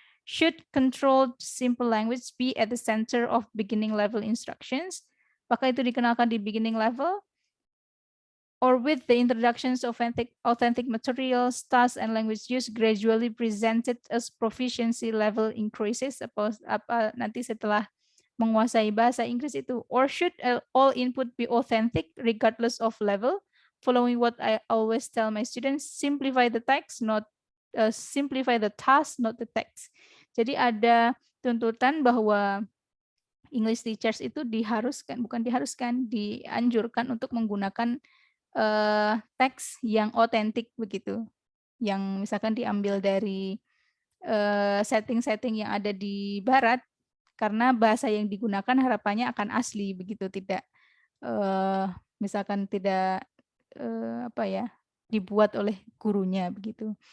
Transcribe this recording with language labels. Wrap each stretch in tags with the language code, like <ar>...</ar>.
<en>Should controlled simple language be at the center of beginning level instructions?</en> <id>Apakah itu dikenalkan di</id> <en>beginning level? Or with the introductions of authentic materials, tasks, and language use gradually presented as proficiency level increases?</en> <id>Apa nanti setelah menguasai bahasa Inggris itu?</id> <en>Or should all input be authentic regardless of level? Following what I always tell my students, simplify the text, not simplify the task, not the text.</en> <id>Jadi ada tuntutan bahwa English teachers itu dianjurkan untuk menggunakan teks yang otentik begitu, yang misalkan diambil dari setting-setting yang ada di Barat, karena bahasa yang digunakan harapannya akan asli begitu, tidak misalkan tidak dibuat oleh gurunya begitu.</id>